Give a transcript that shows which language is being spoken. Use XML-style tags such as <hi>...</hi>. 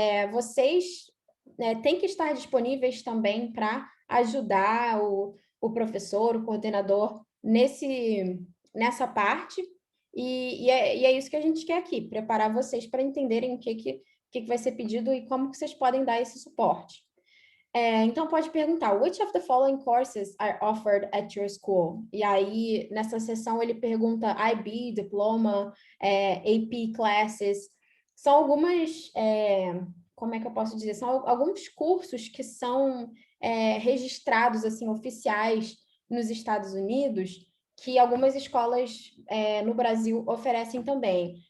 <pt>Vocês têm que estar disponíveis também para ajudar o professor, o coordenador nessa parte. E é isso que a gente quer aqui, preparar vocês para entenderem o que vai ser pedido e como que vocês podem dar esse suporte. Então, pode perguntar,</pt> <en>which of the following courses are offered at your school?</en> <pt>E aí, nessa sessão, ele pergunta IB, diploma, AP classes. São algumas, como é que eu posso dizer? São alguns cursos que são registrados, assim, oficiais nos Estados Unidos, que algumas escolas no Brasil oferecem também.</pt>